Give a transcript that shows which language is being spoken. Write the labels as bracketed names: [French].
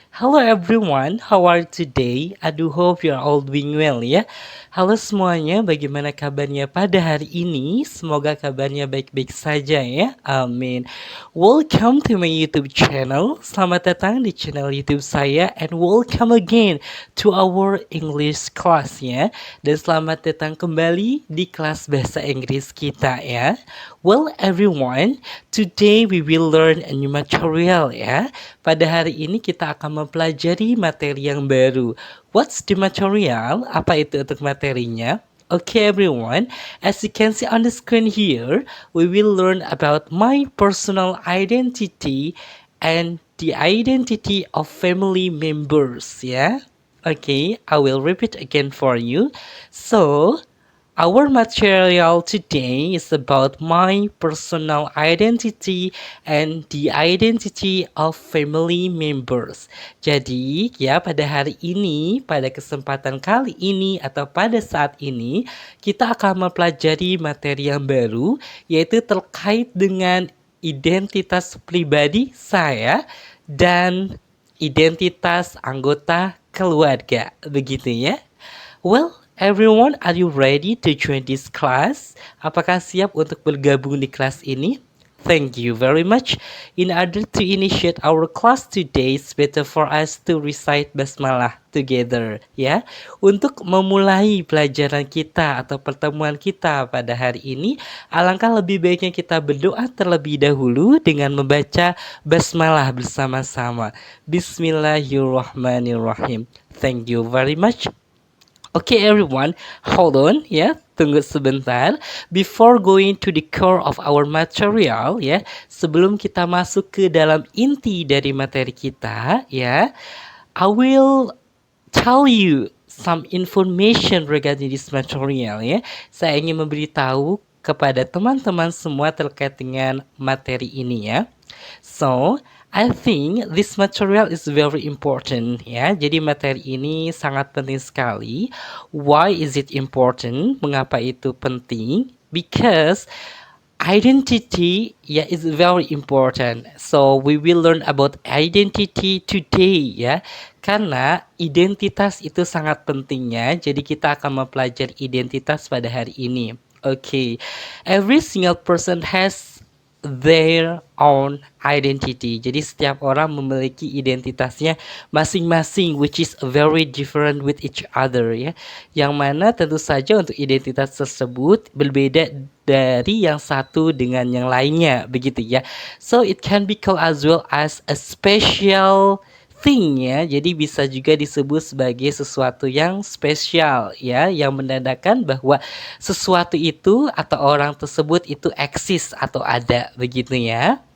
[English] Hello everyone, how are you today? I do hope you are all doing well ya. [Indonesian] Halo semuanya, bagaimana kabarnya pada hari ini? Semoga kabarnya baik-baik saja ya. [English] Amin. Welcome to my YouTube channel. [Indonesian] Selamat datang di channel YouTube saya [English] and welcome again to our English class ya. [Indonesian] Dan selamat datang kembali di kelas bahasa Inggris kita ya. [English] Well everyone, today we will learn a new material ya. [Indonesian] Pada hari ini kita akan mempelajari materi yang baru. [English] What's the material? [Indonesian] Apa itu untuk materinya? [English] Okay everyone, as you can see on the screen here, we will learn about my personal identity and the identity of family members ya. Okay, I will repeat again for you. So, our material today is about my personal identity and the identity of family members. [Indonesian] Jadi, ya pada hari ini, pada kesempatan kali ini atau pada saat ini, kita akan mempelajari materi yang baru yaitu terkait dengan identitas pribadi saya dan identitas anggota keluarga. Begitu ya. [English] Well, everyone, are you ready to join this class? [Indonesian] Apakah siap untuk bergabung di kelas ini? [English] Thank you very much. In order to initiate our class today, it's better for us to recite basmalah together, ya. [Indonesian] Untuk memulai pelajaran kita atau pertemuan kita pada hari ini, alangkah lebih baiknya kita berdoa terlebih dahulu dengan membaca basmalah bersama-sama. [Arabic] Bismillahirrahmanirrahim. [English] Thank you very much. Okay everyone, hold on ya, [Indonesian] tunggu sebentar. [English] Before going to the core of our material ya, [Indonesian] sebelum kita masuk ke dalam inti dari materi kita [English] ya, I will tell you some information regarding this material ya. [Indonesian] Saya ingin memberitahu kepada teman-teman semua terkait dengan materi ini ya. [English] So, I think this material is very important ya. [Indonesian] Jadi materi ini sangat penting sekali. [English] Why is it important? [Indonesian] Mengapa itu penting? [English] Because identity is very important. So we will learn about identity today ya. [Indonesian] Karena identitas itu sangat pentingnya. Jadi kita akan mempelajari identitas pada hari ini. [English] Okay. Every single person has their own identity. [Indonesian] Jadi setiap orang memiliki identitasnya masing-masing, [English] which is very different with each other [Indonesian] ya. Yang mana tentu saja untuk identitas tersebut berbeda dari yang satu dengan yang lainnya, begitu ya. [English] So it can be called as well as a special thing ya. [Indonesian] Jadi bisa juga disebut sebagai sesuatu yang spesial ya, yang menandakan bahwa sesuatu itu atau orang tersebut itu eksis atau ada, begitu ya.